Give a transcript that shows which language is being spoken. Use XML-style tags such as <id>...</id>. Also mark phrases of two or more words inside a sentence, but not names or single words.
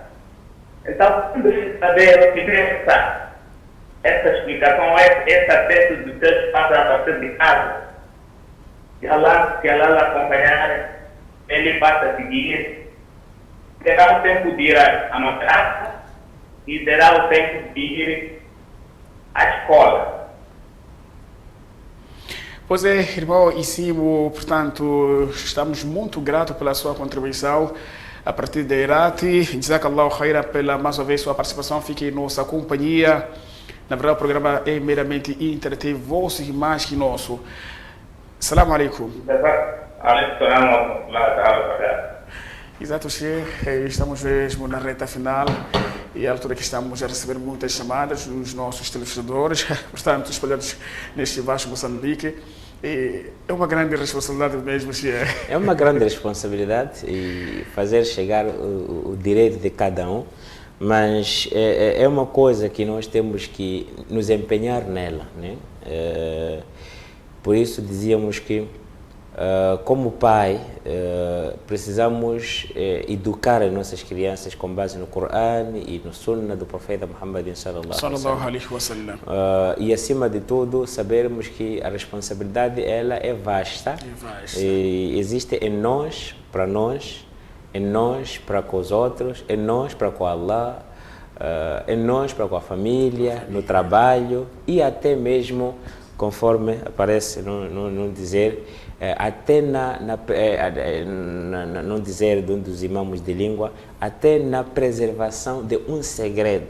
<pt>Então, saber o que essa explicação, esse acesso dos seus pais a partir de casa, se ela acompanhar, ele passa a seguir, terá o tempo de ir à madraça e terá o tempo de ir à escola. Pois é, irmão Isimo, portanto, estamos muito gratos pela sua contribuição a partir da Irati.</pt> <ar>جزاك الله خيرا</ar> <pt>pela mais uma vez sua participação, fique em nossa companhia. Na verdade, o programa é meramente interativo, você mais que nosso.</pt> <ar>السلام عليكم.</ar> <pt>Exato, Sheikh. Estamos mesmo na reta final e à altura que estamos a receber muitas chamadas dos nossos telespectadores, portanto, espalhados neste vasto Moçambique. E é uma grande responsabilidade mesmo, Sheikh. É uma grande responsabilidade e fazer chegar o direito de cada um, mas é uma coisa que nós temos que nos empenhar nela, né? Por isso dizíamos que como pai, precisamos educar as nossas crianças com base no Corão e no Sunnah do Profeta Muhammad</pt> <ar>صلى الله عليه وسلم.</ar> <pt>E acima de tudo, sabermos que a responsabilidade ela é vasta. E existe em nós, em nós para com os outros, em nós para com Allah, em nós para com a família, no trabalho e até mesmo, conforme aparece no dizer, até não dizer de um dos imãos de língua, até na preservação de um segredo.</pt>